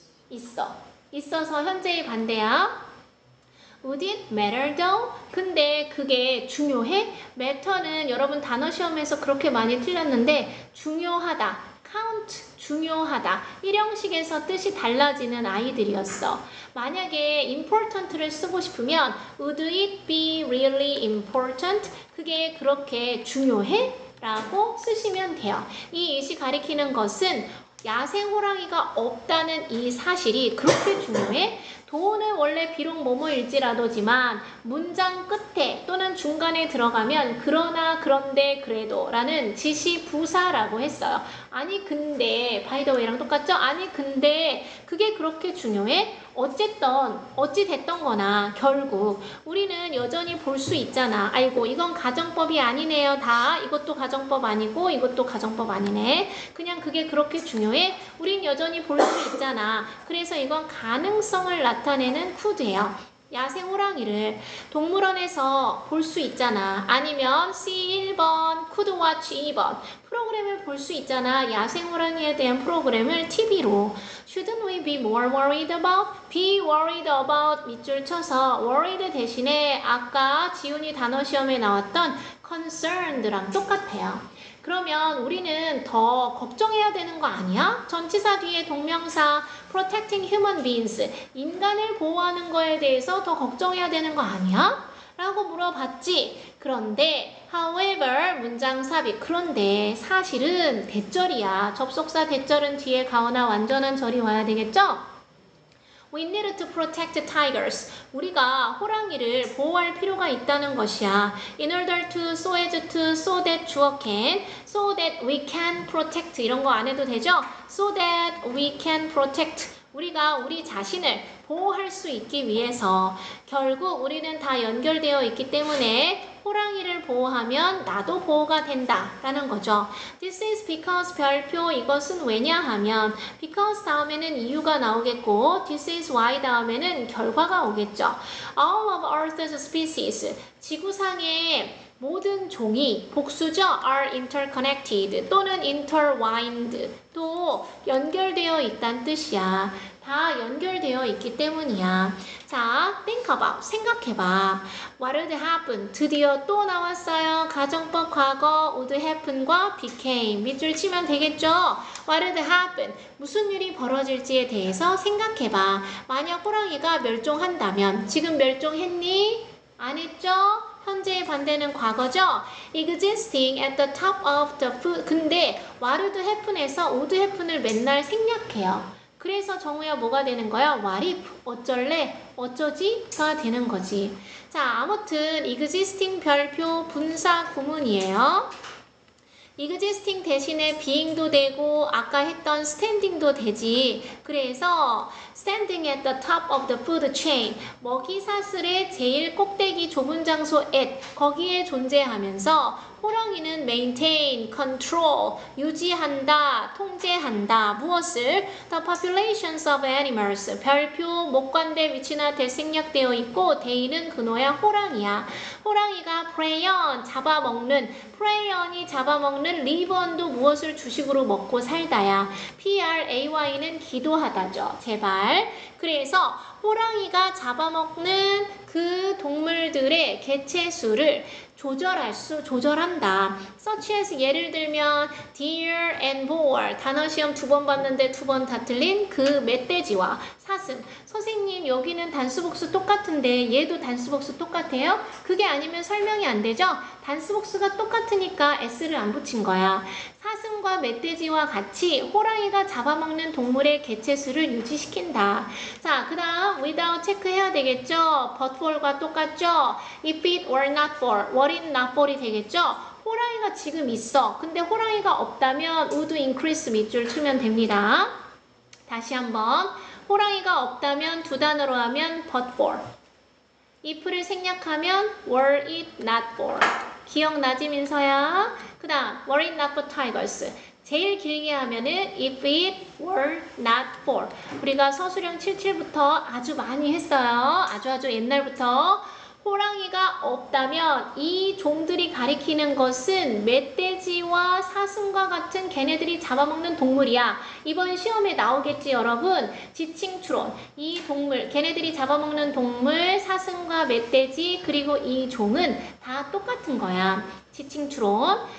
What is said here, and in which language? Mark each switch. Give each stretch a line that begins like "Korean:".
Korean: 있어. 있어서 현재의 반대야.
English: Would it matter though?
Korean: 근데 그게 중요해? matter는 여러분 단어 시험에서 그렇게 많이 틀렸는데 중요하다. count, 중요하다. 일형식에서 뜻이 달라지는 아이들이었어. 만약에 important를 쓰고 싶으면
English: would it be really important?
Korean: 그게 그렇게 중요해? 라고 쓰시면 돼요. 이 예시 가리키는 것은 야생 호랑이가 없다는 이 사실이 그렇게 중요해? 도는 원래 비록 뭐뭐일지라도지만 문장 끝에 또는 중간에 들어가면 그러나 그런데 그래도 라는 지시 부사라고 했어요. 아니 근데 바이더웨이랑 똑같죠? 아니 근데 그게 그렇게 중요해? 어쨌든 어찌 됐던 거나 결국 우리는 여전히 볼 수 있잖아. 아이고 이건 가정법이 아니네요. 다 이것도 가정법 아니고 이것도 가정법 아니네. 그냥 그게 그렇게 중요해? 우린 여전히 볼 수 있잖아. 그래서 이건 가능성을 나타내는 could예요. 야생 호랑이를 동물원에서 볼 수 있잖아. 아니면 C 1번, could watch 2번. 프로그램을 볼 수 있잖아. 야생 호랑이에 대한 프로그램을 TV로.
English: Shouldn't we be more worried about?
Korean: Be worried about 밑줄 쳐서 worried 대신에 아까 지훈이 단어 시험에 나왔던 concerned랑 똑같아요. 그러면 우리는 더 걱정해야 되는 거 아니야? 전치사 뒤에 동명사
English: protecting human beings,
Korean: 인간을 보호하는 거에 대해서 더 걱정해야 되는 거 아니야? 라고 물어봤지. 그런데 however 문장 삽입. 그런데 사실은 대절이야. 접속사 대절은 뒤에 가거나 완전한 절이 와야 되겠죠?
English: We need to protect tigers.
Korean: 우리가 호랑이를 보호할 필요가 있다는 것이야.
English: In order to, so as to, so that 주어 can, so that we can protect
Korean: 이런 거 안 해도 되죠?
English: So that we can protect.
Korean: 우리가 우리 자신을 보호할 수 있기 위해서 결국 우리는 다 연결되어 있기 때문에 호랑이를 보호하면 나도 보호가 된다라는 거죠.
English: This is because
Korean: 별표 이것은 왜냐하면 because 다음에는 이유가 나오겠고
English: this is why
Korean: 다음에는 결과가 오겠죠.
English: All of Earth's species
Korean: 지구상의 모든 종이 복수죠.
English: are interconnected
Korean: 또는 intertwined 또 연결되어 있다는 뜻이야. 다 연결되어 있기 때문이야. 자, think about, 생각해봐.
English: What would happen?
Korean: 드디어 또 나왔어요. 가정법 과거 would happen과 became 밑줄 치면 되겠죠?
English: What would happen?
Korean: 무슨 일이 벌어질지에 대해서 생각해봐. 만약 호랑이가 멸종한다면 지금 멸종했니? 안 했죠? 현재의 반대는 과거죠?
English: Existing at the top of the food.
Korean: 근데 what would happen에서 would happen을 맨날 생략해요. 그래서 정우야 뭐가 되는 거야? What if? 어쩔래? 어쩌지?가 되는 거지. 자, 아무튼 existing 별표 분사 구문이에요. existing 대신에 being도 되고 아까 했던 standing도 되지. 그래서
English: standing at the top of the food chain,
Korean: 먹이사슬의 제일 꼭대기 좁은 장소 at, 거기에 존재하면서 호랑이는 maintain, control, 유지한다, 통제한다. 무엇을?
English: The populations of animals.
Korean: 별표, 목관대 위치나 대 생략되어 있고 they는 그노야 호랑이야. 호랑이가 prey on, 잡아먹는, prey on이 잡아먹는, live on도 무엇을 주식으로 먹고 살다야. pray는 기도하다죠. 제발. 그래서 호랑이가 잡아먹는 그 동물들의 개체수를 조절한다. such as 예를 들면 deer and boar 단어 시험 2번 봤는데 2번 다 틀린 그 멧돼지와 사슴. 선생님 여기는 단수복수 똑같은데 얘도 단수복수 똑같아요? 그게 아니면 설명이 안 되죠? 단수복수가 똑같으니까 s를 안 붙인 거야. 사슴과 멧돼지와 같이 호랑이가 잡아먹는 동물의 개체수를 유지시킨다. 자, 그 다음 without 체크해야 되겠죠? but for과 똑같죠?
English: if it were not for, were it not for
Korean: 이 되겠죠? 호랑이가 지금 있어. 근데 호랑이가 없다면 would increase 밑줄 치면 됩니다. 다시 한번 호랑이가 없다면 두 단어로 하면 but for. if를 생략하면 were it not for. 기억나지 민서야? 그 다음
English: were it not for tigers.
Korean: 제일 길게 하면은
English: if it were not for.
Korean: 우리가 서술형 77부터 아주 많이 했어요. 아주 옛날부터. 호랑이가 없다면 이 종들이 가리키는 것은 멧돼지와 사슴과 같은 걔네들이 잡아먹는 동물이야. 이번 시험에 나오겠지 여러분. 지칭 추론. 이 동물, 걔네들이 잡아먹는 동물, 사슴과 멧돼지 그리고 이 종은 다 똑같은 거야. 지칭 추론.